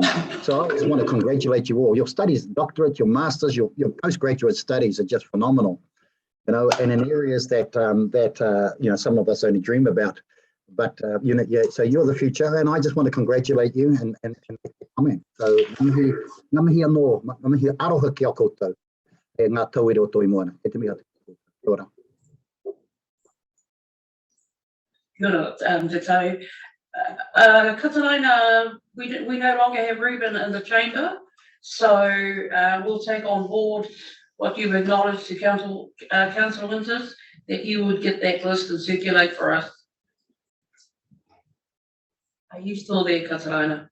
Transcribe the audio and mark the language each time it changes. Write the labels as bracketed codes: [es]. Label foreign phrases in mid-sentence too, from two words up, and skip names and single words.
[en] So I just want to congratulate you all. Your studies, doctorate, your masters, your postgraduate studies are just phenomenal, and in areas that some of us only dream about. But so you're the future, and I just want to congratulate you and comment. [mi] So ngā mihi anō, ngā mihi aroha ki a koutou e ngā tauira o toi moana. E te mihi atu. Kia ora. Kia ora, Te Tau. [en] Kataraina, we no longer have Ruben in the chamber, so we'll take on board what you've acknowledged to Councillor Winters, that you would get that list and circulate for us. Are you still there, Kataraina?